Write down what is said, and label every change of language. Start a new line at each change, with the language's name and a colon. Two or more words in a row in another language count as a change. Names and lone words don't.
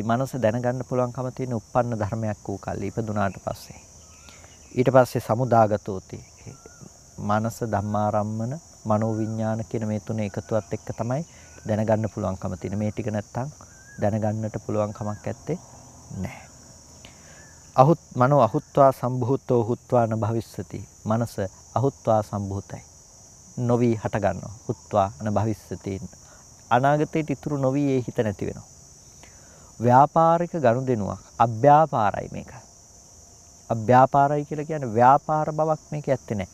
Sinhala: මනස දැනගන්න පුළුවන්කම තියෙන උප්පන්න ධර්මයක් වූ කල්ලි ඉපදුනාට පස්සේ. ඊට පස්සේ සමුදාගතෝති. මනස ධම්මාරම්මන මනෝ විඥාන කියන මේ තුන එකතුවත් එක්ක තමයි දැනගන්න පුළුවන්කම තියෙන. මේ ටික නැත්තම් දැනගන්නට පුළුවන් කමක් නැත්තේ නැහැ.
Pali: මනෝ අහුත්වා සම්භූතෝ හුත්වා න භවිස්සති.
Sinhala: මනස අහුත්වා සම්භූතයි. නොවි හට ගන්නවා.
Pali: හුත්වා න භවිස්සති.
Sinhala: අනාගතයට ඉතුරු නොවි ඒ හිත නැති වෙනවා. ව්‍යාපාරික ගනුදෙනුවක් අභ්‍යාපාරයි මේක. අභ්‍යාපාරයි කියලා කියන්නේ ව්‍යාපාර බවක් මේක ඇත්තේ නැහැ.